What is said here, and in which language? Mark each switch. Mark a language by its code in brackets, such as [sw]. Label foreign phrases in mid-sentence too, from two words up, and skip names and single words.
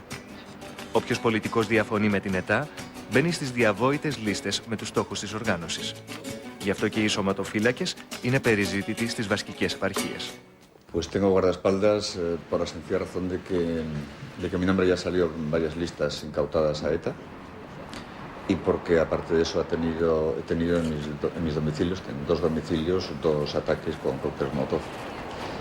[el] Όποιος πολιτικός διαφωνεί με την ΕΤΑ μπαίνει στις διαβόητες λίστες με τους στόχους της οργάνωσης. Γι' αυτό και οι σωματοφύλακες είναι περιζήτητοι στις βασκικές επαρχίες. [es] Pues tengo guardaespaldas por la sencilla razón de que mi nombre ya salió en varias listas incautadas a ETA y porque aparte de eso he tenido en mis domicilios, en 2 domicilios, 2 ataques con cócteles Molotov.